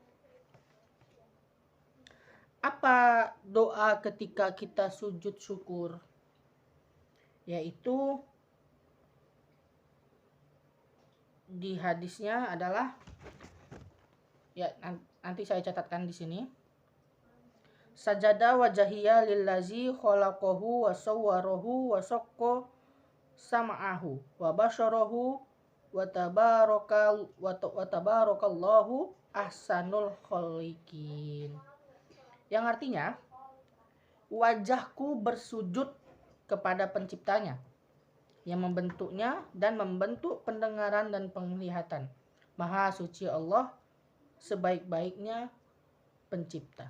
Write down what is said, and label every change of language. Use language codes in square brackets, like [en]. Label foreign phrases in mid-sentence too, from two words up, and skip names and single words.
[id] Apa doa ketika kita sujud syukur? Yaitu di hadisnya adalah, ya nanti saya catatkan di sini. [ar] سجد وجهي للذي خلقه وصوره وشق سمعه وبصره وتبارك الله أحسن الخالقين. [id] Yang artinya, wajahku bersujud kepada penciptanya yang membentuknya dan membentuk pendengaran dan penglihatan. Maha suci Allah, sebaik-baiknya pencipta.